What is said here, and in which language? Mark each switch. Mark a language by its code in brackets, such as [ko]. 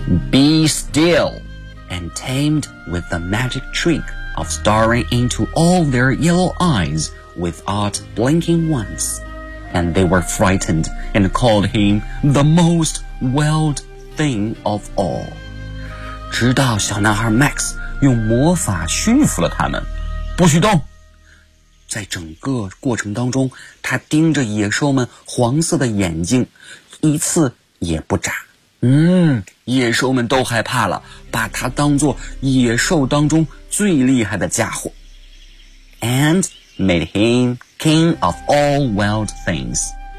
[en] Be still and tamed with the magic trick of staring into all their yellow eyes without blinking once. And they were frightened and called him the most wild thing of all. [zh] 直到小男孩 Max 用魔法驯服了他们，不许动。在整个过程当中，他盯着野兽们黄色的眼睛，一次也不眨。野兽们都害怕了，把他当作野兽当中最厉害的家伙。 [en] And made him king of all wild things.